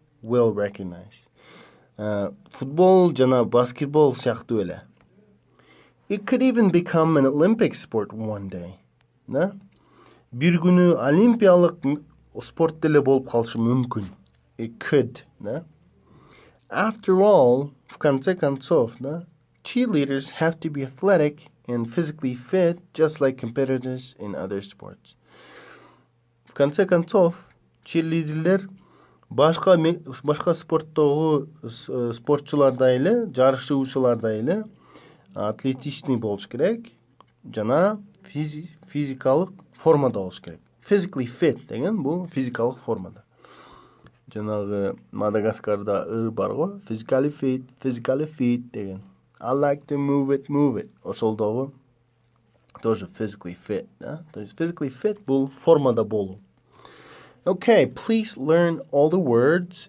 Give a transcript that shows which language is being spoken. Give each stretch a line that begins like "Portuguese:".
English: Will recognize.
Kyrgyz: Футбол жана баскетбол сыяктуу эле.
English: It could even become an Olympic sport one day.
Kyrgyz: Да?
Turkish: Bir günü
Kyrgyz: олимпиялык спорт деле болуп калышы мүмкүн.
English: It could. Да? After all,
Russian: в конце концов, да,
English: cheerleaders have to be athletic and physically fit just like competitors in other sports.
Russian: В конце концов,
Kyrgyz: cheerleaderler башка спорттогу спортчулардай эле, жарышуучулардай эле атлетичный болуш керек жана физикалык формада болуш керек. Physically fit деген бул физикалык формада. Жанагы Мадагаскарда ыр бар го, physically fit деген.
English: I like to move it.
Kyrgyz: Ошолдогу тоже physically fit, да?
Russian: То есть
Kyrgyz: physically fit бул формада болуу.
English: Okay, please learn all the words.